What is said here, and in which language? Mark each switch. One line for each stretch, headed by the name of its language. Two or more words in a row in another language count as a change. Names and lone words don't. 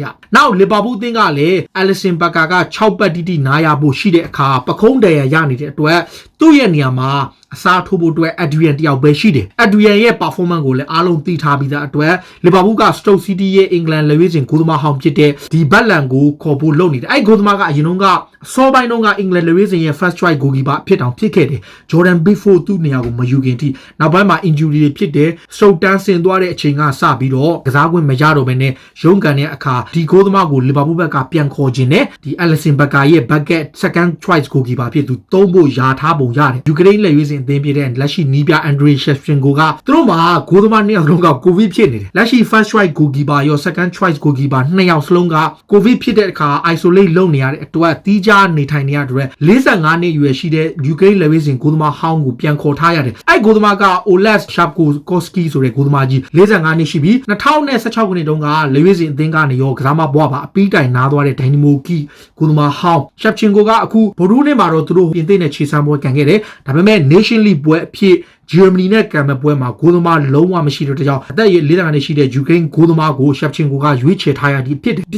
Burmese: နောက်လီဗာပူးအသင်းကလည်းအယ်လီဆန်ဘက်ကာက6ပတ်တိတိနားရဖို့ရှိတဲ့အခါပခုံးတရရနေတဲ့အတွက်သူ့ရဲ့နေရာမှာအစားထိုးဖို့အတွက်အက်ဒရီယန်တယောက်ပဲရှိတယ်အက်ဒရီယန်ရဲ့ performance ကိုလည်းအားလုံးသိထားပြီးသားအတွက်လီဗာပူးကစတုတ်စီးတီးရဲ့အင်္ဂလန်လက်ရွေးစင်ဂိုးသမားဟောင်းဖြစ်တဲ့ဒီဘတ်လန်ကိုခေါ်ဖို့လုပ်နေတယ်အဲ့ဂိုးသမားကအရင်တုန်းကစော ပိုင်းတုန်းကအင်္ဂလန်လက်ရွေးစင်ရဲ့
English: first choice goalkeeper
Burmese: ဖြစ်တောင်ဖြစ်ခဲ့တယ်ဂျော်ဒန်ဘစ်ဖို့သူ့နေရာကိုမယူခင်ထိနောက်ပိုင်းမှာ injury တွေဖြစ်တယ်စတုတ်တန်းဆင်သွားတဲ့အချိန်ကစပြီးတော့ကစားခွင့်မရတော့ဘဲနဲ့ရုန်းကန်တဲ့အခါဒီဂိုးသမားကိုလီဗာပူးဘက်ကပြန်ခေါ်ခြင်းနဲ့ဒီအယ်လီဆန်ဘက်ကာရဲ့
English: bucket second choice goalkeeper
Burmese: ဖြစ်သူသုံးဖို့ယာထားပုံရတယ်ယူကရိန်းလက်ရွေးစင်အသင်းဖြစ်တဲ့လက်ရှိနီးပြအန်ဒရီရှက်ဖင်ကိုကသူတို့မှာဂိုးသမားနှစ်ယောက်လုံးကကို ဗစ်ဖြစ်နေတယ်လက်ရှိ
English: first choice goalkeeper
Burmese: ရော
English: second choice goalkeeper
Burmese: နှစ်ယောက်စလုံးကကိုဗစ်ဖြစ်တဲ့အခါ isolate လုပ်နေရတဲ့အတွက်တီးခြားနေထိုင်နေရတဲ့45 နှစ်အရွယ်ရှိတဲ့ယူကရိန်းလက်ရွေးစင်ဂိုးသမားဟောင်းကိုပြန်ခေါ်ထားရတယ်အဲ့ဂိုးသမားက Oles Shabkovsky ဆိုတဲ့ဂိုးသမားကြီး45နှစ်ရှိပြီး2016ခုနှစ်တုန်းကလက်ရွေးစင်အသင်းကနေရောကစားမဘွားပါအပီးတိုင်နားသွားတဲ့ Dynamo Kyiv ဂိုးသမားဟောင်း Shevchenko ကအခုဗိုလ်ရူးနဲ့မှာတော့သူတို့ပြင်သစ်နဲ့ခြေစမ်းပွဲကန်ခဲ့တယ်ဒါပေမဲ့ Nation League ပွဲအဖြစ်ဂျာမနီနဲ့ကံမဲ့ပွဲမှာဂိုးသမားလုံးဝမရှိတဲ့ကြောင့်အသက်40နှစ်ရှိတဲ့ယူကရိန်းဂိုးသမားကိုရှက်ချင်းကိုကရွေးချယ်ထားရသည်ဖြစ်တယ်ဒီ